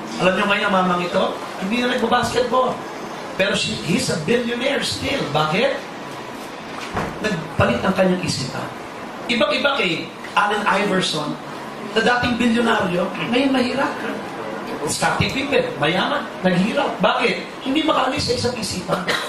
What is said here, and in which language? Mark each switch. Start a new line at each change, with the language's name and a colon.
Filipino: Alam niyo ngayon, ang mamang ito, hindi na nagbabasketball.
English: Pero he's a billionaire still.
Filipino: Bakit? Nagpalit ang kanyang isipan. Ibang-iba kay Allen Iverson, na dating bilyonaryo, ngayon mahirap. Scottie Pippen, mayaman, naghirap. Bakit? Hindi makaalis sa isang isipan.